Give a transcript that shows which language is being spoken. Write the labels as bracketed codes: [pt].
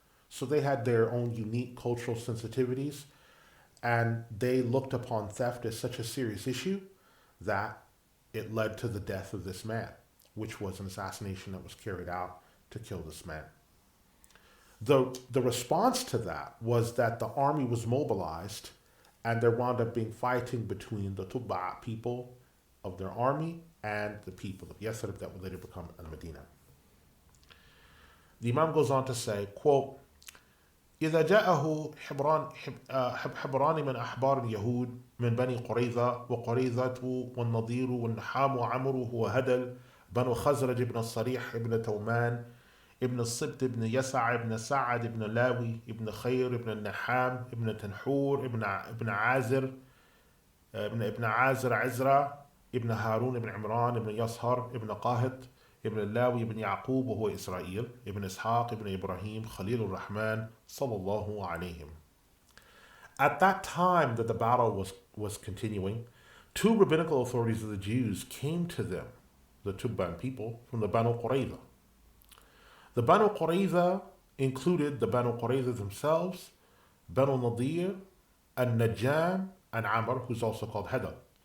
[en] So they had their own unique cultural sensitivities, and they looked upon theft as such a serious issue that it led to the death of this man, which was an assassination that was carried out to kill this man. The response to that was that the army was mobilized, and there wound up being fighting between the Tubba people of their army and the people of Yathrib that would later become Al-Medina. The Imam goes on to say, quote, [ar] إذا جاءه حبران من أحبار اليهود من بني قريظة وقريظة والنضير والنحام وعمر وهدل بنو خزرج ابن الصريح ابن تومان ابن الصبت ابن يسع ابن سعد ابن لاوي ابن خير ابن النحام ابن تنحور ابن عازر ابن عازر عزرا ابن هارون ابن عمران ابن يصهر ابن قاهط ابن اللاوي ابن يعقوب وهو إسرائيل ابن إسحاق ابن إبراهيم خليل الرحمن صلى الله عليهم. [en] At that time that the battle was continuing, two rabbinical authorities of the Jews came to them, the Tubban people, from the Banu Qurayza. The Banu Qurayza included the Banu Qurayza themselves, Banu Nadir, and Najam, and Amr, who's also called Hudhail.